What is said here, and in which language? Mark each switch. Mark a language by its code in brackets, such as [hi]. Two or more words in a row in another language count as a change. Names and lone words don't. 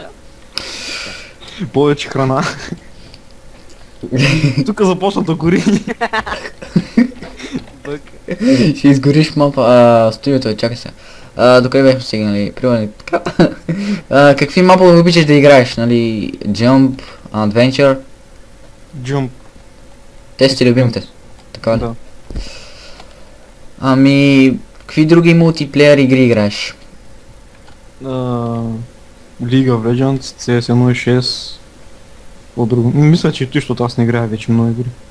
[bg] Повече храна. Тук започна да гори. Ще изгориш студиото, чакай се. Докъде бяхме стигнали? Примерно така. Какви мапове обичаш да играеш, нали? [en] Jump, Adventure? [bg] Jump. Те сте любимите. Така ли? Да. Какви други мултиплеер игри играеш? League of Legends, CS 1.6. По-друго. Мисля, че ти, защото аз не играя вече много игри.